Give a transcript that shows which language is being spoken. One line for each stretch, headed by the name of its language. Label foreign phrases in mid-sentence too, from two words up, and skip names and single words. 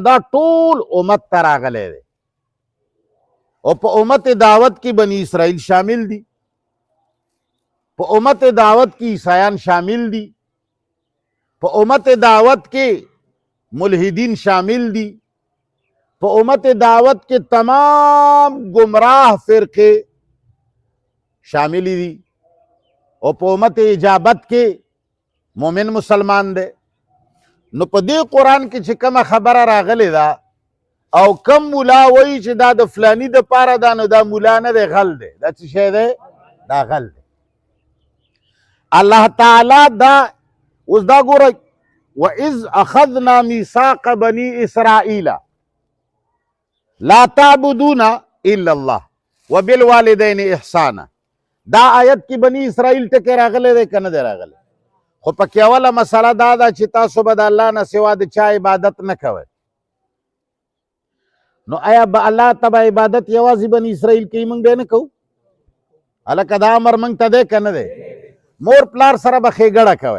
Pashto: دا ټول امت ته راغلی دی، او په امت دعوت کې بني اسرائیل شامل دي، په امت دعوت کې عیسایان شامل دي، په امت دعوت کې ملحدین شامل دي، په امت دعوت کې
Urdu: تمام گمراہ فرقے
Pashto: شامل دي، او په امت اجابت کې مومن مسلمان دی. نو په دې قرآن کې چې کومه خبره راغلې ده، او کم مولا وایي چې دا د فلانی د پاره ده، نو دا مولا نه دی، غل دی. دا څه شی دی؟ دا غل دی. الله تعالی دا اوس دا ګورئ،
Arabic: وَإِذْ أَخَذْنَا مِيثَاقَ بَنِي إِسْرَائِيلَ لَا تَعْبُدُونَ إِلَّا اللَّهَ وَبِالْوَالِدَيْنِ إِحْسَانًا.
Pashto: دا آیت کې بني اسرائیل ټکی راغلی دی که نه دی راغلی؟ خو پکې اوله مسله دا ده چې تاسو به د الله نه سوا د چا عبادت نه کوئ. نو آیا به الله ته به عبادت یوازې بني اسرائیل کوي، موږ به نه کوو؟ هلکه دا امر موږ ته دی که نه دی؟ مور پلار سره به ښېګړه کوئ.